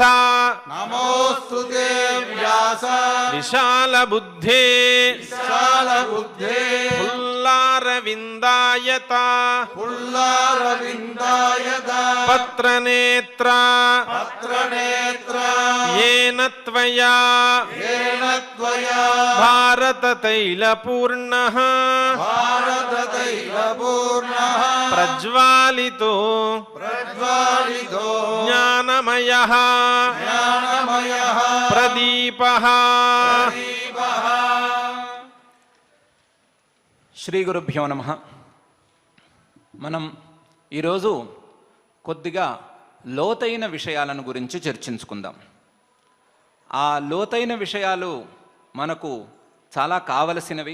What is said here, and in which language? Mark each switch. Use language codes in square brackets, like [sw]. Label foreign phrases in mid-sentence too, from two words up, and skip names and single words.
[sa] నమోస్తు తే వ్యాస విశాల బుద్ధే విశాల బుద్ధే పుల్లారవిందాయత పుల్లారవిందాయత పత్రనేత్ర పత్రనేత్ర येन त्वया येन त्वया भारततैलपूर्णः भारततैलपूर्णः प्रज्वालितो प्रज्वालितो ज्ञानमयः ज्ञानमयः प्रदीपः दीपः శ్రీ గురుభ్యో నమః. [te] మనం ఈరోజు కొద్దిగా లోతైన విషయాలను గురించి చర్చించుకుందాం. ఆ లోతైన విషయాలు మనకు చాలా కావలసినవి.